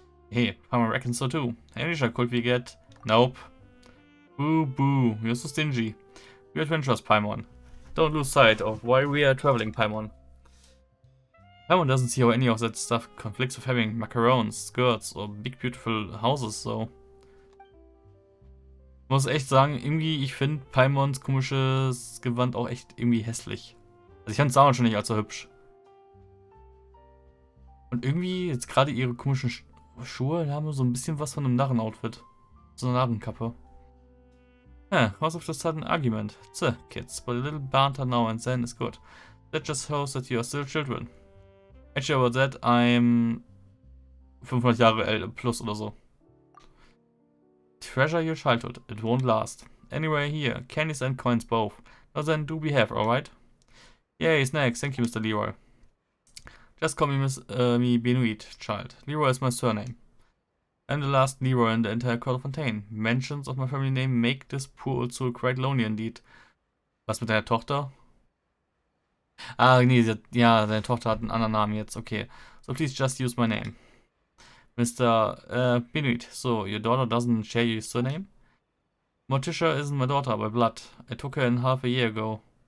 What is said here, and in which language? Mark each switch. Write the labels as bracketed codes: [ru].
[en] Hey, Paimon reckons so too. Any shot could we get? Nope. Boo boo, you're so stingy. We're adventurous, Paimon. Don't lose sight of why we are traveling, Paimon. Paimon doesn't see how any of that stuff conflicts with having macarons, skirts, or big beautiful houses, so. [de] Ich muss echt sagen, irgendwie, ich finde Paimons komisches Gewand auch echt irgendwie hässlich. Also ich fand es damals schon nicht allzu hübsch. Und irgendwie, jetzt gerade ihre komischen Schuhe, haben so ein bisschen was von einem Narrenoutfit. So eine Narrenkappe. [en] Cause of the sudden argument. Kids, but a little banter now and then is good. That just shows that you are still children. Actually, about that, I'm 500 [de] Jahre alt plus oder so. [en] Treasure your childhood. It won't last. Anyway, here, candies and coins both. Now then, do behave, alright? Yay, snacks. Thank you, Mr. Leroy. Just call me me Benoit, child. Leroy is my surname. I'm the last Leroy in the entire court of Fontaine. Mentions of my family name make this poor old soul quite lonely indeed. [de] Was mit deiner Tochter? Ah, nee, ja, deine Tochter hat einen anderen Namen jetzt. [en] Okay. So please just use my name. Mr. Benoit. So, your daughter doesn't share your surname? Morticia isn't my daughter by blood. I took her in half a year ago.